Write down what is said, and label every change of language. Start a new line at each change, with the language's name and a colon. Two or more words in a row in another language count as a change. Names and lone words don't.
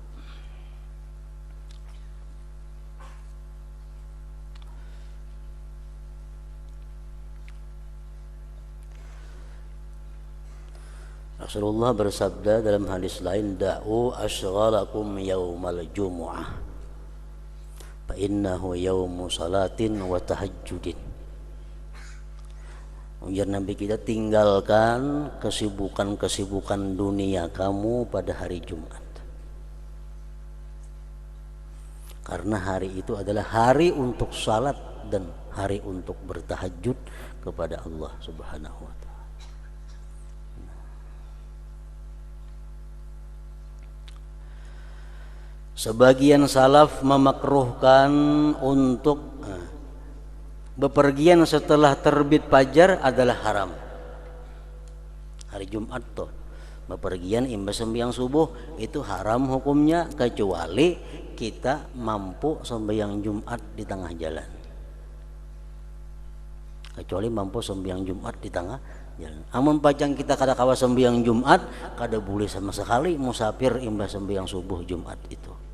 Indonesian: Rasulullah bersabda dalam hadis lain,
Arabic: دعوا أشغالكم يوم الجمعة فإنه يوم صلاة وتهجد.
Indonesian: Ujar Nabi kita, tinggalkan kesibukan-kesibukan dunia kamu pada hari Jumat, karena hari itu adalah hari untuk salat dan hari untuk bertahajud kepada Allah
Arabic: سبحانه وتعالى.
Indonesian: Sebagian salaf memakruhkan untuk bepergian setelah terbit fajar adalah haram.
Banjar: Hari Jumat tuh bepergian imbas sembahyang subuh itu haram hukumnya, kecuali kita mampu sembahyang Jumat di tengah jalan.
Indonesian: Kecuali mampu sembahyang Jumat di tengah jalan.
Banjar: Amun pacang kita kada kawa sembahyang Jumat, kada boleh sama sekali musafir imbas sembahyang subuh Jumat itu.